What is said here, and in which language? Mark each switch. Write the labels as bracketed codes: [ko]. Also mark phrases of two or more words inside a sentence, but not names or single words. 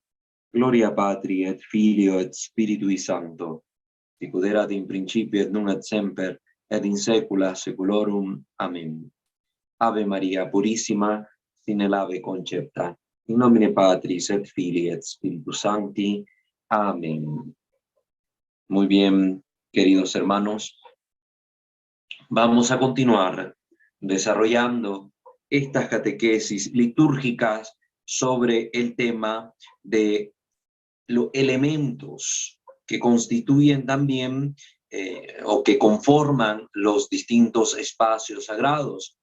[la] Gloria Patri et Filio et Spiritui Sancto, sicut erat in principio et nunc et semper, et in saecula saeculorum. [es] Amén. [la] Ave Maria Purissima, sine lave concepta, in nomine Patris et Filii et Spiritus Sancti. [es] Amén. Muy bien, queridos hermanos, vamos a continuar desarrollando estas catequesis litúrgicas sobre el tema de los elementos que constituyen también o que conforman los distintos espacios sagrados.